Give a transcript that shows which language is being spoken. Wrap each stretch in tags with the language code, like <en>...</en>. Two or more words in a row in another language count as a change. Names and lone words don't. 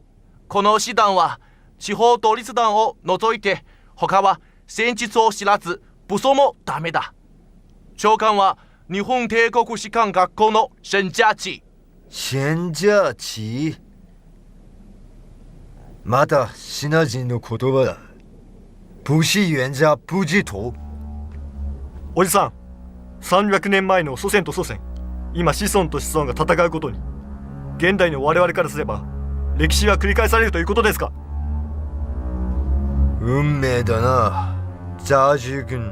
<ja>この師団は地方統率団を除いて他は戦術を知らず武装もダメだ。長官は日本帝国士官学校の沈佳期。沈佳期？またシナ人の言葉だ。</ja> <zh>不是冤家不知徒。</zh> <ja>おじさん、300年前の祖先と祖先、今子孫と子孫が戦うことに、現代の我々からすれば歴史が繰り返されるということですか？運命だな、ジャージュ君。</ja>